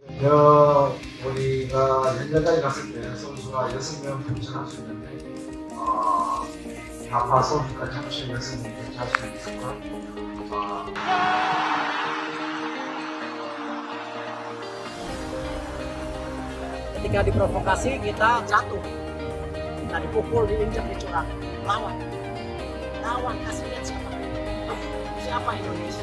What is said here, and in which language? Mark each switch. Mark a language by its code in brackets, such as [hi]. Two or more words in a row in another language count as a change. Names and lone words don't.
[ko] 우리가 연결까지 갔을 때 선수가 6명 참전할 수 있는데 다파 선수까지 합치면 6명 할 수 있을까? [id] Ketika diprovokasi kita jatuh, kita dipukul, diinjak, dicurang. Lawan kasih lihat siapa Indonesia.